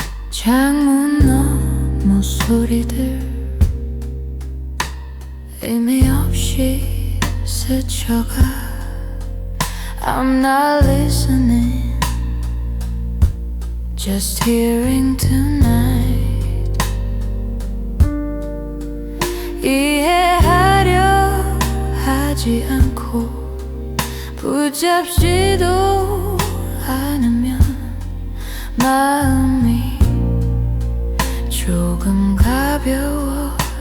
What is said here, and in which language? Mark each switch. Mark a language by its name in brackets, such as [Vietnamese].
[Korean] 창문 너머 소리들 의미 없이 스쳐가. [English] I'm not listening, just hearing tonight. [Korean] 이해하려 하지 않고 붙잡지도 않으면 마음이 조금 가벼워지겠지.